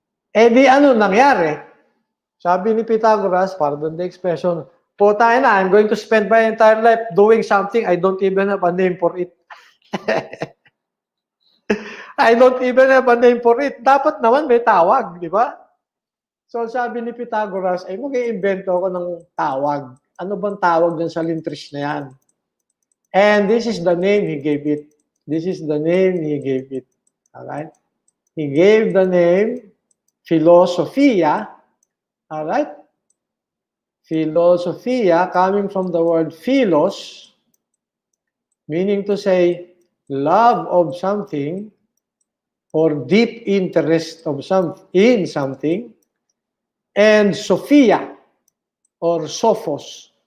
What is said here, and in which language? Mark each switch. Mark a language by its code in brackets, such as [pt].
[tl] Eh di ano nangyari? Sabi ni Pythagoras, [en] pardon the expression, [tl] puta na, [en] I'm going to spend my entire life doing something I don't even have a name for it. I don't even have a name for it. [tl] Dapat naman may tawag, di ba? So sabi ni Pythagoras, ay mag-iimbento ako ng tawag. Ano bang tawag dyan sa lintris na yan? [en] And this is the name he gave it. This is the name he gave it. Alright? He gave the name Philosophia. Alright? Philosophia, coming from the word philos, meaning to say love of something or deep interest of in something, and Sophia or Sophos.